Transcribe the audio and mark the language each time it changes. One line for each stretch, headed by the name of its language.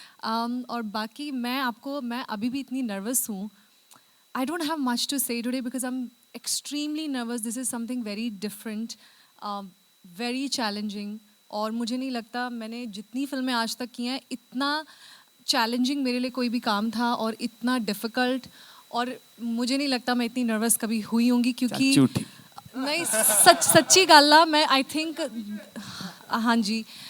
Hindi: और बाकी मैं अभी भी इतनी nervous हूँ.
English: I don't have much to say today because I'm extremely nervous. This is something very different, very challenging.
Hindi: और मुझे नहीं लगता मैंने जितनी फिल्में आज तक की हैं इतना challenging मेरे लिए कोई भी काम था और इतना difficult, और मुझे नहीं लगता मैं इतनी nervous कभी हुई होंगी, क्योंकि नहीं
Punjabi: सच्ची गल आ,
Hindi: मैं
English: I think
Hindi: हाँ जी